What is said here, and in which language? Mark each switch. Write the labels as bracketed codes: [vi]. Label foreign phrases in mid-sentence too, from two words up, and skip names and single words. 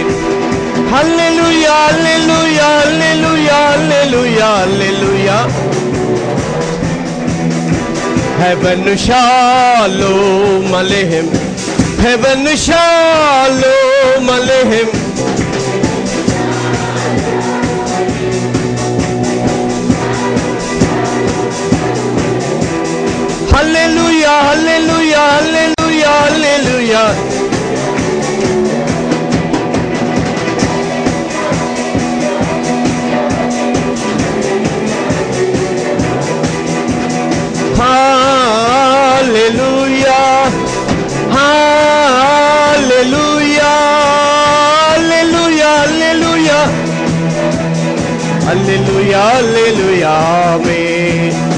[en] Hallelujah, hallelujah, hallelujah, hallelujah, hallelujah. [he] הבאנו שלום עליכם, הבאנו שלום עליכם. [en] Hallelujah, hallelujah, hallelujah, hallelujah. Hallelujah, hallelujah, hallelujah, hallelujah, hallelujah, hallelujah, amen.